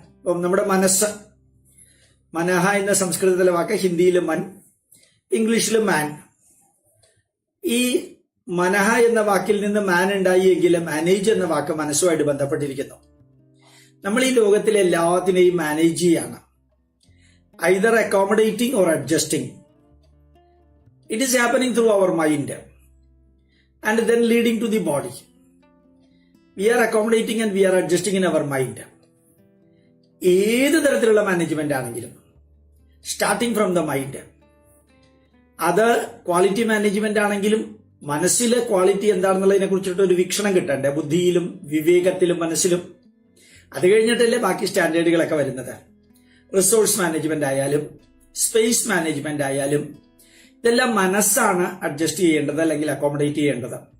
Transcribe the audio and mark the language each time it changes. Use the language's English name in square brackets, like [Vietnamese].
[Malayalam] ഇപ്പം നമ്മുടെ മനസ്സ്, മനഃ എന്ന സംസ്കൃതത്തിലെ വാക്ക്, ഹിന്ദിയിൽ മൻ, ഇംഗ്ലീഷിൽ മാൻ. ഈ മനഃ എന്ന വാക്കിൽ നിന്ന് മാൻ ഉണ്ടായി എങ്കിൽ മാനേജ് എന്ന വാക്ക് മനസ്സുമായിട്ട് ബന്ധപ്പെട്ടിരിക്കുന്നു. നമ്മൾ ഈ ലോകത്തിലെ എല്ലാത്തിനെയും മാനേജ് ചെയ്യാണ്, [English] Either accommodating or adjusting. It is happening through our mind and then leading to the body. We are accommodating and we are adjusting in our mind. [Malayalam] ഏത് തരത്തിലുള്ള മാനേജ്മെന്റ് ആണെങ്കിലും [English] Starting from the mind. [Malayalam] അത് quality management ആണെങ്കിലും മനസ്സിലെ quality എന്താണെന്നുള്ളതിനെ കുറിച്ചിട്ട് ഒരു വീക്ഷണം കിട്ടണ്ടേ, ബുദ്ധിയിലും വിവേകത്തിലും മനസ്സിലും. അത് കഴിഞ്ഞിട്ടല്ലേ ബാക്കി സ്റ്റാൻഡേർഡുകളൊക്കെ വരുന്നത്. റിസോഴ്സ് മാനേജ്മെന്റ് ആയാലും സ്പേസ് മാനേജ്മെന്റ് ആയാലും ഇതെല്ലാം മനസ്സാണ് അഡ്ജസ്റ്റ് ചെയ്യേണ്ടത് അല്ലെങ്കിൽ അക്കോമഡേറ്റ് ചെയ്യേണ്ടത്.